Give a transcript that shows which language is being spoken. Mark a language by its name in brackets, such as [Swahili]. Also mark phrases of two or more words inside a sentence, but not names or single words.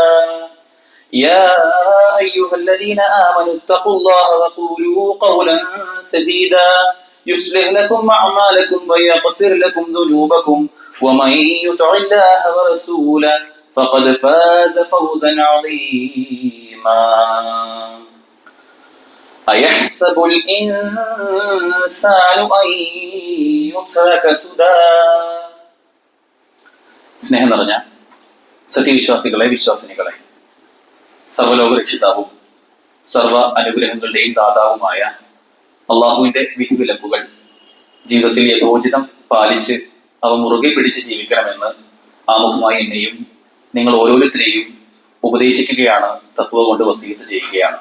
[Arabic] يا أيها الذين آمنوا اتقوا الله وقولوا قولا سديدا يصلح لكم أعمالكم ويغفر لكم ذنوبكم ومن يطع الله ورسوله فقد فاز فوزا عظيما. أيحسب الإنسان أن يترك سدى. [Malayalam] സ്നേഹം നിറഞ്ഞ സത്യവിശ്വാസികളെ, വിശ്വാസിനികളെ, സർവ്വലോക രക്ഷിതാവും സർവ അനുഗ്രഹങ്ങളുടെയും ദാതാവുമായ അള്ളാഹുവിന്റെ വിധിവിലക്കുകൾ ജീവിതത്തിൽ യഥോചിതം പാലിച്ച് അവ മുറുകെ പിടിച്ച് ജീവിക്കണമെന്ന് ആമുഖമായി എന്നെയും നിങ്ങൾ ഓരോരുത്തരെയും ഉപദേശിക്കുകയാണ്, തത്വ കൊണ്ട് വസീയത്ത് ചെയ്യുകയാണ്.